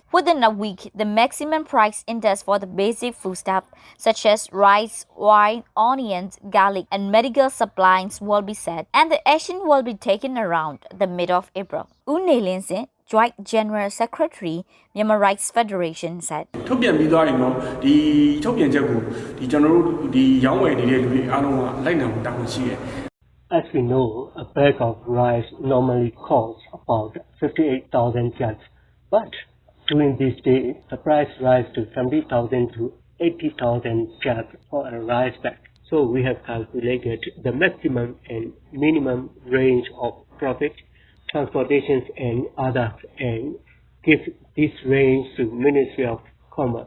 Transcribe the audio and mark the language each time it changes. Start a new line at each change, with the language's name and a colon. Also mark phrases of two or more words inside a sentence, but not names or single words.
English: Within a week, the maximum price index for the basic foodstuff such as rice, wine, onions, garlic, and medical supplies will be set, and the action will be taken around the middle of April. U Nelinsin, Joint General Secretary, Myanmar Rights Federation said.
Burmese: ထုတ်ပြန်ပြီးသွားရင်တော့ဒီထုတ်ပြန်ချက်ကိုဒီကျွန်တော်တို့ဒီရောင်းဝယ်နေတဲ့လူတွေအားလုံးကလိုက်နာမှုတာဝန်ရှိတယ်
English: As we know, a bag of rice normally costs about 58,000 kyats, but during these days, the price rises to 70,000 to 80,000 kyats for a rice bag. So we have calculated the maximum and minimum range of profit, transportations and others, and give this range to Ministry of Commerce.